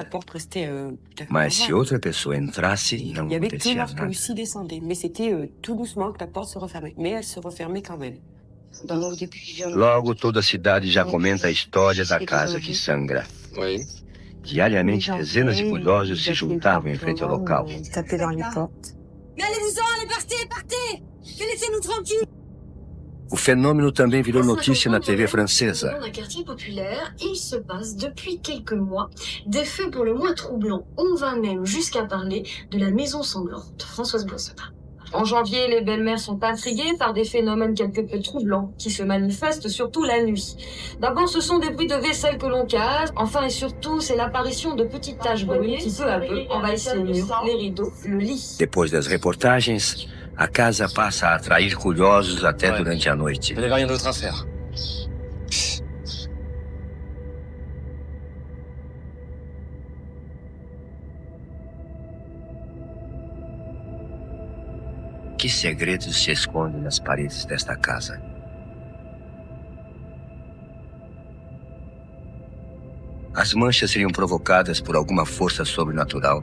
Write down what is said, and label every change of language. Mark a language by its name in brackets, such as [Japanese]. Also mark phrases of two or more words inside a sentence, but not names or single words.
[Portuguese] Mas se outra pessoa entrasse, não acontecia nada. Logo, toda a cidade já comenta a história da casa que sangra. Diariamente, dezenas de curiosos se juntavam em frente ao local. [French] Mais allez-vous-en, allez, partez, partez! Laissez-nous tranquilles! [Portuguese] O fenômeno também virou notícia na TV francesa. [French] Dans un quartier populaire, il se passe depuis quelques mois des faits pour le moins troublants. On va même jusqu'à parler de la maison sanglante. Françoise Boissonnat. En janvier, les belles-mères sont intriguées par des phénomènes quelque peu troublants qui se manifestent surtout la nuit. D'abord, ce sont des bruits de vaisselle que l'on casse. Enfin et surtout, c'est l'apparition de petites taches brunes qui, peu à peu, envahissent les murs, les rideaux, le lit. [Portuguese] Depois das reportagens, a casa passa a atrair curiosos até durante a noite. [French] Vous n'avez rien d'autre à faire. [Portuguese] Que segredos se escondem nas paredes desta casa? As manchas seriam provocadas por alguma força sobrenatural?